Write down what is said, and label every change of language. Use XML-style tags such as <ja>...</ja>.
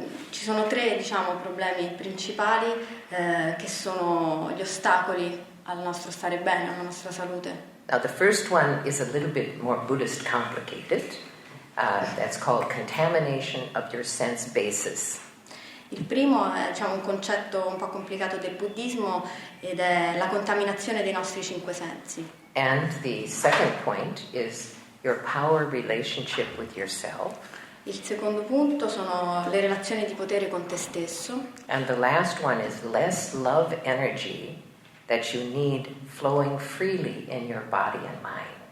<it>Ci sono tre, problemi principali che sono gli ostacoli al nostro stare bene, alla nostra salute.</it> <en>Now, the first one is a little bit more Buddhist complicated. That's called contamination of your sense basis.</en> <it>Il primo è un concetto un po' complicato del buddismo ed è la contaminazione dei nostri cinque sensi.</it> <en>And the second point is your power relationship with yourself.</en> <it>Il secondo punto sono le relazioni di potere con te stesso.</it> <en>And the last one is less love energy that you need flowing freely in your body and mind.</en>